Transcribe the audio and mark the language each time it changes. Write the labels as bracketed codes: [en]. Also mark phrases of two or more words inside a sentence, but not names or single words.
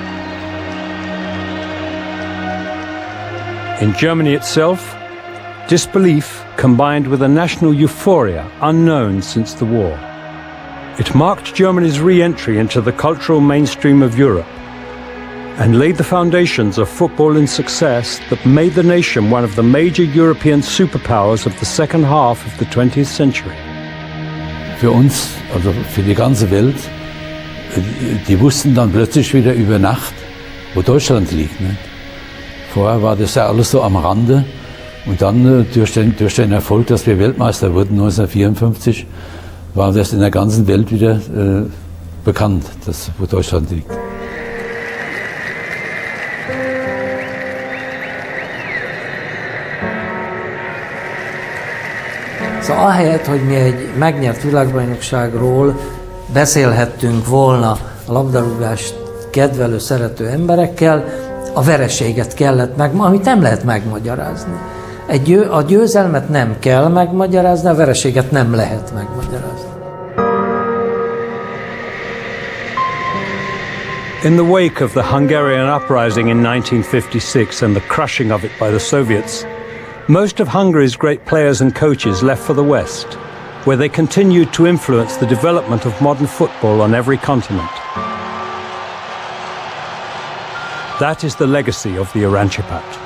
[en] In Germany itself, disbelief combined with a national euphoria unknown since the war. It marked Germany's re-entry into the cultural mainstream of Europe and laid the foundations of footballing success that made the nation one of the major European superpowers of the second half of the 20th century. [de] Für uns, also für die ganze Welt, die wussten dann plötzlich wieder über Nacht, wo Deutschland liegt. Ne? Vorher war das ja alles so am Rande und dann durch den Erfolg, dass wir Weltmeister wurden 1954, war das in der ganzen Welt wieder bekannt, wo Deutschland liegt. [hu] Szóval ahelyett, hogy mi egy megnyert világbajnokságról beszélhettünk volna a labdarúgást kedvelő, szerető emberekkel, a vereséget kellett amit nem lehet megmagyarázni. A győzelmet nem kell megmagyarázni, a vereséget nem lehet megmagyarázni. [en] In the wake of the Hungarian uprising in 1956 and the crushing of it by the Soviets, most of Hungary's great players and coaches left for the West, where they continued to influence the development of modern football on every continent. That is the legacy of the Arancsipat.